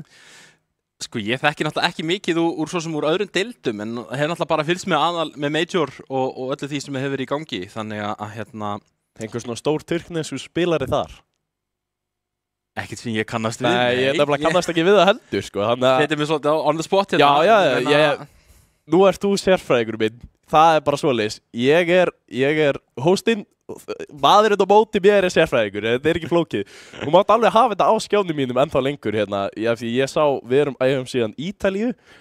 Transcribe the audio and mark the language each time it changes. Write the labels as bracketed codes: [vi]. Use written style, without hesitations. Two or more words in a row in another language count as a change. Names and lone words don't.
[is] Sko ég þekki náttúrulega ekki mikið úr svo sem úr öðrum deildum en hef náttúrulega bara fylgst með Major og öllu því sem hefur verið í gangi. Þannig að Einhver svona stór tyrknesku spilari þar? Ekkert sem ég kannast við. Nei, ég nefnilega kannast ekki við það heldur, sko. Þetta er mér svolítið [en] on the spot [is] hérna. Já, nú ert þú sérfræðingur minn. Það er bara svoleiðis. Ég er hóstinn, maðurinn á móti mér er sérfræðingur. Þetta er ekki flókið. Þú mátt alveg hafa þetta á skjánum mínum ennþá lengur Því ég sá, við erum síðan Ítalíu.